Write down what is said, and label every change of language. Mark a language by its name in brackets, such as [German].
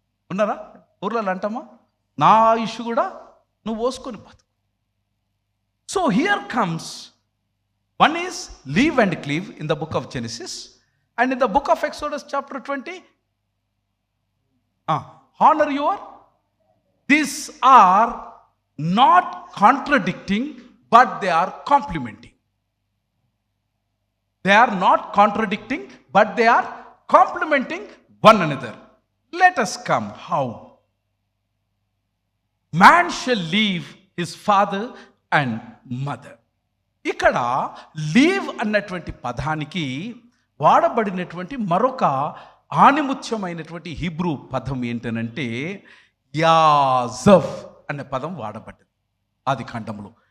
[Telugu] ఉన్నారా ఊర్లలో? అంటామా నా ఆయుష్ కూడా నువ్వు పోసుకొని బతుకు. [English] So here comes one is leave and cleave in the book of Genesis and in the book of Exodus chapter 20 honor your. These are not contradicting but they are complementing. They are not contradicting but they are complementing one another. Let us come how. Man shall leave his father and mother. [Telugu] ఇక్కడ leave అన్నటువంటి పదానికి వాడబడినటువంటి మరొక ఆనిముత్యమైనటువంటి Hebrew పదం ఏంటనంటే యాజవ్ అనే పదం వాడబడ్డది ఆది కాండములో.